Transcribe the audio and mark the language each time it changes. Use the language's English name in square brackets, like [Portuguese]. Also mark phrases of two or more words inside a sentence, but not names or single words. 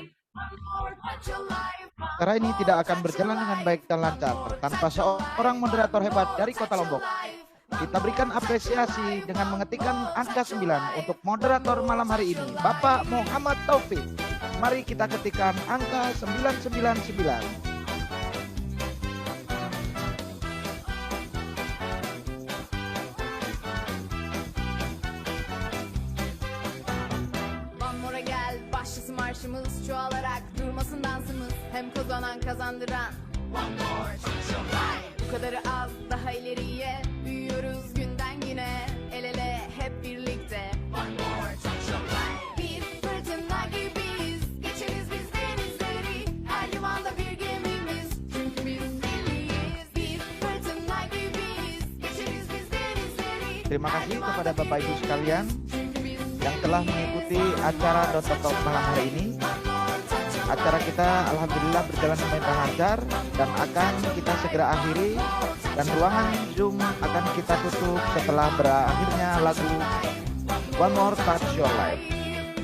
[Indonesian] Acara ini tidak akan berjalan dengan baik dan lancar tanpa seorang moderator hebat dari Kota Lombok. Kita berikan apresiasi dengan mengetikkan angka 9 untuk moderator malam hari ini, Bapak Muhammad Taufik. Mari kita ketikkan angka 999. [Turkish] Marşımız çoğalarak durmasın dansımız, hem kazanan kazandıran. [English] One more life. [Turkish] Bu kadarı az, daha ileriye büyüyoruz günden güne, el ele hep birlikte. [English] One more life. [Turkish] Bir fırtına gibiyiz, geçeriz biz denizleri, her limanda bir gemimiz, çünkü biz deliyiz. Bir fırtına gibiyiz, geçeriz biz denizleri. [Indonesian] Terima kasih kepada Bapak Ibu sekalian yang telah mengikuti acara Dokter Talk malam hari ini. Acara kita alhamdulillah berjalan dengan lancar dan akan kita segera akhiri, dan ruangan Zoom akan kita tutup setelah berakhirnya lagu One More Touch Your Life.